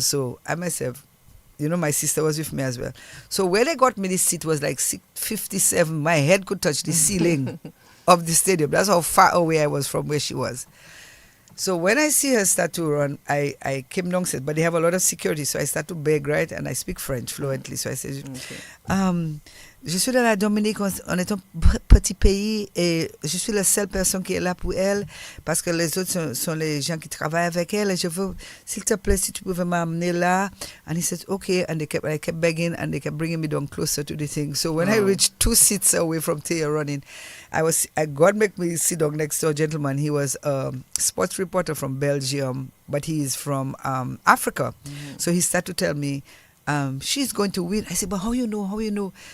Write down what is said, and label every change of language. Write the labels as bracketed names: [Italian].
[English] So I myself, my sister was with me as well. So where they got me, this seat was like 57. My head could touch the ceiling of the stadium. That's how far away I was from where she was. So when I see her start to run, I came down and said, but they have a lot of security. So I start to beg, right? And I speak French fluently. [French] So I said, je suis dans la Dominique, on est un petit pays et je suis la seule personne qui est là pour elle parce que les autres sont les gens qui travaillent avec elle et je veux, s'il te plaît, si tu pouvais m'amener là. [English] And he said, okay. And I kept begging and they kept bringing me down closer to the thing. So when I reached 2 seats away from Taya running, God make me sit down next to a gentleman. He was a sports reporter from Belgium, but he is from Africa. Mm-hmm. So he started to tell me, she's going to win. I said, but how you know?